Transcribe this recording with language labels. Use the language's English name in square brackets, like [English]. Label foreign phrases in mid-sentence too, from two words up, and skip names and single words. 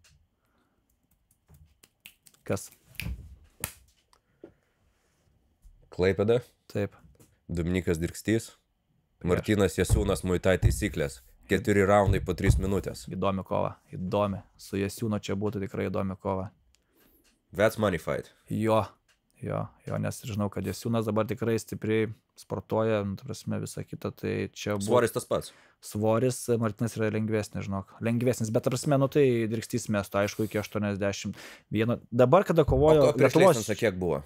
[Lithuanian] Kas? Klaipėda. Taip. Dominikas Dirkstys. Martynas Jasiūnas Muay Thai taisyklės. 4 raundai po 3 minutės. Įdomi kova. Įdomi. Su Jasiūno čia būtų tikrai įdomi kova. [English] That's money fight. [Lithuanian] Jo, nes žinau, kad Jasiūnas dabar tikrai stipriai sportuoja, ta prasme, visą kitą, tai čia buvo... Svoris tas pats. Svoris, Martynas yra lengvesnis, žinok. Lengvesnis, bet ta prasme, tai Dirkstys mesto, aišku, iki 81. Dabar, kada kovojo... O prieš Leisensą kiek buvo?